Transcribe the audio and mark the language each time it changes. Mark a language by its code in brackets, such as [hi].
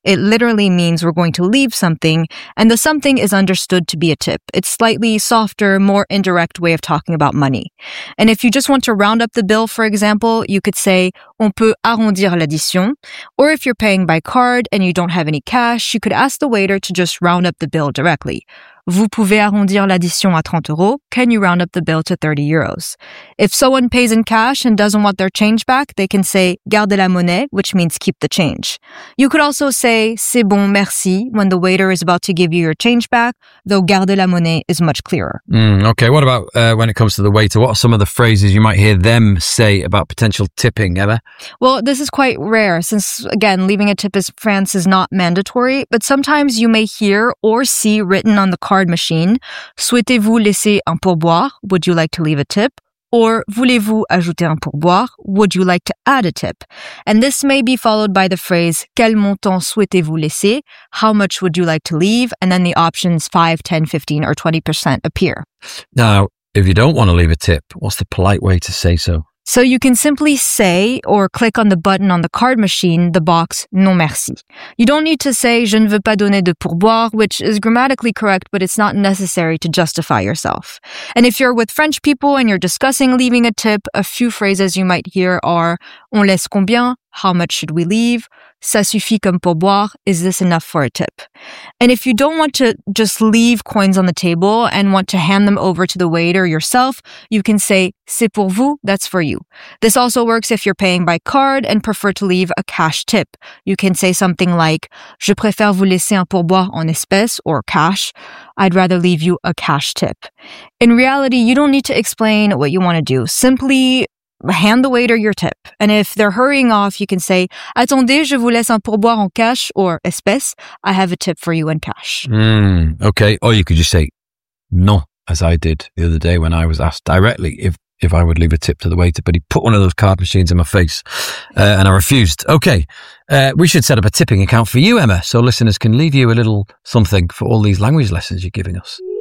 [en] It literally means we're going to leave something, and the something is understood to be a tip. It's slightly softer, more indirect way of talking about money. And if you just want to round up the bill, for example, you could say [fr] on peut arrondir l'addition. [en] Or if you're paying by card and you don't have any cash, you could ask the waiter to just round up the bill directly. [fr] Vous pouvez arrondir l'addition à 30 euros. [en] Can you round up the bill to 30 euros? If someone pays in cash and doesn't want their change back, they can say [fr] gardez la monnaie, [en] which means keep the change. You could also say [fr] c'est bon, merci, [en] when the waiter is about to give you your change back, though [fr] gardez la monnaie [en] is much clearer. Okay, what about when it comes to the waiter? What are some of the phrases you might hear them say about potential tipping, Emma? Well, this is quite rare since, again, leaving a tip in France is not mandatory, but sometimes you may hear or see written on the card machine, [fr] souhaitez-vous laisser un pourboire? [en] Would you like to leave a tip? [fr] Or voulez-vous ajouter un pourboire? [en] Would you like to add a tip? And this may be followed by the phrase [fr] quel montant souhaitez-vous laisser? [en] How much would you like to leave? And then the options 5, 10, 15, or 20% appear. Now, if you don't want to leave a tip, what's the polite way to say so? So you can simply say or click on the button on the card machine, the box, [fr] non merci. [en] You don't need to say, [fr] je ne veux pas donner de pourboire, [en] which is grammatically correct, but it's not necessary to justify yourself. And if you're with French people and you're discussing leaving a tip, a few phrases you might hear are, [fr] on laisse combien? [en] How much should we leave? [fr] Ça suffit comme pourboire? [en] Is this enough for a tip? And if you don't want to just leave coins on the table and want to hand them over to the waiter yourself, you can say [fr] c'est pour vous, [en] that's for you. This also works if you're paying by card and prefer to leave a cash tip. You can say something like [fr] je préfère vous laisser un pourboire en espèces [en] or cash. I'd rather leave you a cash tip. In reality, you don't need to explain what you want to do. Simply hand the waiter your tip. And if they're hurrying off, you can say, [fr] attendez, je vous laisse un pourboire en [en] cash or [fr] espèce. [en] I have a tip for you in cash. Okay. Or you could just say, non, as I did the other day when I was asked directly if I would leave a tip to the waiter, but he put one of those card machines in my face and I refused. Okay. We should set up a tipping account for you, Emma, so listeners can leave you a little something for all these language lessons you're giving us.